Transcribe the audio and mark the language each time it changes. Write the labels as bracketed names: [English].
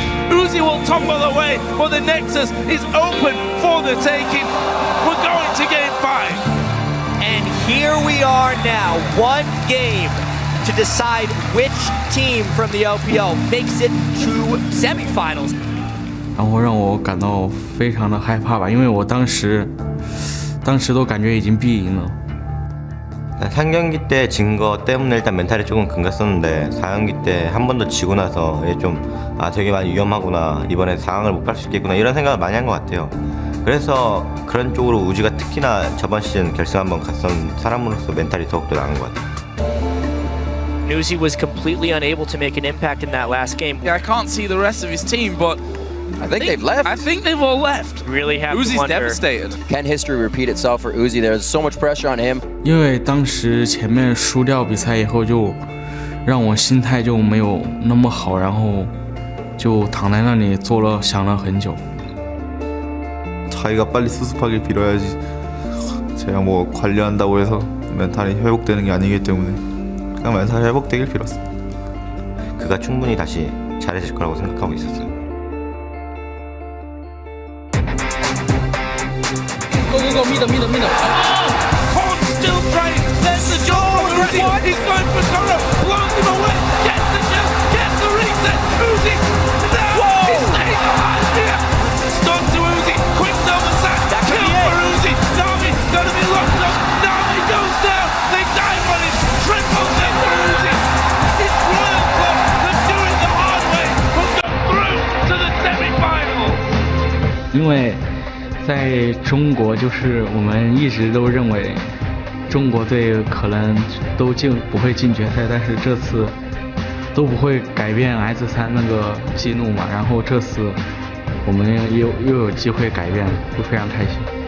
[English] Uzi will tumble away, but the Nexus is open for the taking. We're going to game 5. And here we are now, one game to decide which team from the LPL makes it to semifinals. [Chinese] 然后让我感到非常的害怕吧，因为我当时都感觉已经必赢了。 [Korean] 3경기 때 진 거 때문에 일단 멘탈이 조금 금갔었는데 4경기 때 한 번 더 지고 나서 좀 되게 많이 위험하구나, 이번에 4강을 못 갈 수 있겠구나 이런 생각을 많이 한 것 같아요. 그래서 그런 쪽으로 우지가 특히나 저번 시즌 결승 한번 갔던 사람으로서 멘탈이 더욱더 나은 것 같아요. [English] Uzi was completely unable to make an impact in that last game. I can't see the rest of his team, but I think they've left. I think they've all left. Really have Uzi's to wonder. devastated. Can history repeat itself for Uzi? There's so much pressure on him. [Chinese] 因为当时前面输掉比赛以后，就让我心态就没有那么好，然后就躺在那里想了很久。 [Korean] 자기가 빨리 수습하길 빌어야지. 제가 뭐 관리한다고 해서 멘탈이 회복되는 게 아니기 때문에 그냥 멘탈이 회복되길 빌었어요. 그가 충분히 다시 잘해질 거라고 생각하고 있었어요. [English] Go, meet him. Korn still trying. There's the jump for Uzi. He's going for Koro. Blows him away. Gets the jump. Gets the reset. Uzi. No! He's staying alive here. Stun to Uzi. Quick double sack. Kill for Uzi. Nami gonna be locked up. Nami goes down. They dive on him. Triple death for Uzi. It's Royal Club. They're doing the hard way. We'll go through to the semi-finals. [Chinese] 因为在中国，就是我们一直都认为中国队可能都不会进决赛，但是这次都不会改变 S3那个记录嘛。然后这次我们又有机会改变，就非常开心。